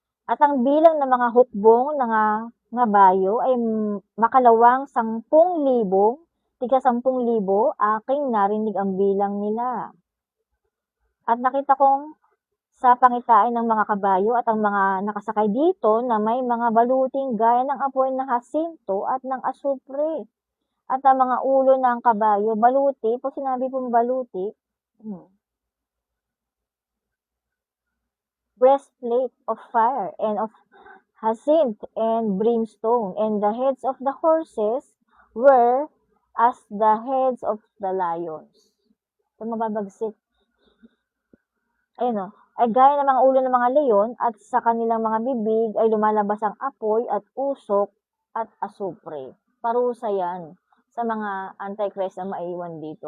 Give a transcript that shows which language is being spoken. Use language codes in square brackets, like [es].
[tl] At ang bilang ng mga hukbong nga bayo ay makalawang 10,000, tiga 10,000, aking narinig ang bilang nila. At nakita kong sa pangitain ng mga kabayo at ang mga nakasakay dito na may mga baluting gaya ng apoy ng hasinto at ng asupre. At ang mga ulo ng kabayo, baluti, pag sinabi pong baluti, [en] breastplate of fire and of hyacinth and brimstone, and the heads of the horses were as the heads of the lions. [tl] So, mababagsik. Ayun o, ay gaya ng mga ulo ng mga leon, at sa kanilang mga bibig ay lumalabas ang apoy at usok at asupre. Parusa yan sa mga antichrist na maiwan dito.